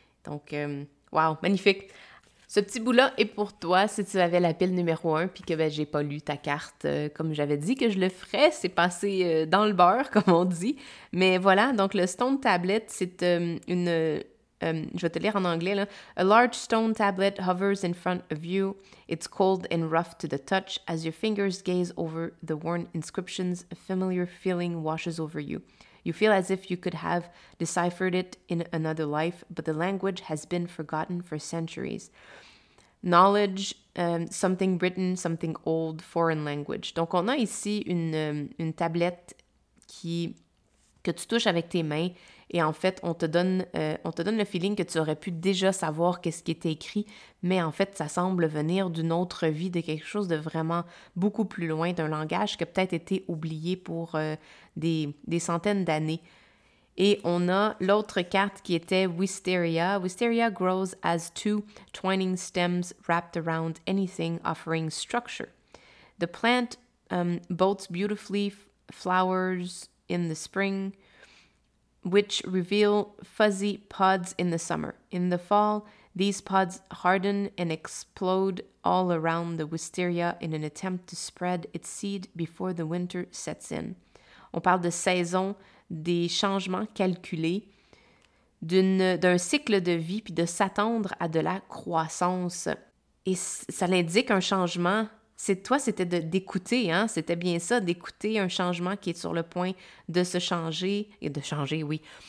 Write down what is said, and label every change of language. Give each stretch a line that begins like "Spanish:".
French: Donc, wow, magnifique! Ce petit bout-là est pour toi si tu avais la pile numéro 1 puis que j'ai pas lu ta carte comme j'avais dit que je le ferais. C'est passé dans le beurre, comme on dit. Mais voilà, donc le Stone Tablet, c'est je vais te lire en anglais, là.
English: A large stone tablet hovers in front of you. It's cold and rough to the touch. As your fingers gaze over the worn inscriptions, a familiar feeling washes over you. You feel as if you could have deciphered it in another life, but the language has been forgotten for centuries. Knowledge, something written, something old, foreign language.
French: Donc, on a ici une tablette que tu touches avec tes mains et en fait, on te donne le feeling que tu aurais pu déjà savoir qu'est-ce qui était écrit, mais en fait, ça semble venir d'une autre vie, de quelque chose de vraiment beaucoup plus loin, d'un langage qui a peut-être été oublié pour des centaines d'années. Et on a l'autre carte qui était Wisteria. Wisteria grows as two twining stems wrapped around anything offering structure. The plant bolts beautifully flowers in the spring, which reveal fuzzy pods in the summer. In the fall, these pods harden and explode all around the wisteria in an attempt to spread its seed before the winter sets in. On parle de saison, des changements calculés, d'un cycle de vie, puis de s'attendre à de la croissance. Et ça l'indique un changement. C'était d'écouter, hein? C'était bien ça, d'écouter un changement qui est sur le point de se changer, et de changer, oui.